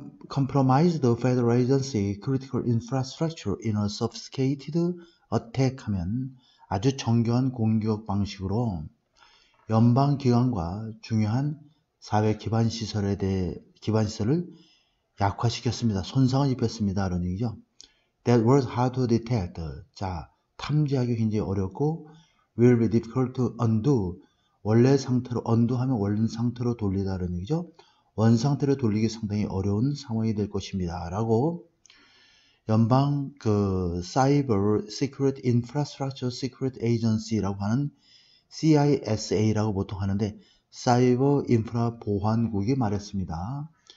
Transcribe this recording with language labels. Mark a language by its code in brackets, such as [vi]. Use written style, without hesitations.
[en] compromised the federal agency critical infrastructure in a sophisticated attack [ko] 하면 아주 정교한 공격 방식으로 연방기관과 중요한 사회 기반시설에 대해 기반시설을 약화시켰습니다. 손상을 입혔습니다. 이런 얘기죠. [en] That was hard to detect. [ko] 자, 탐지하기 굉장히 어렵고 [en] will be difficult to undo. [ko] 원래 상태로 undo하면 원래 상태로 돌리다는 얘기죠. 원 상태로 돌리기 상당히 어려운 상황이 될 것입니다. 라고 연방 Cyber Security Infrastructure Security Agency라고 하는 CISA라고 보통 하는데 사이버 인프라 보안국이 말했습니다.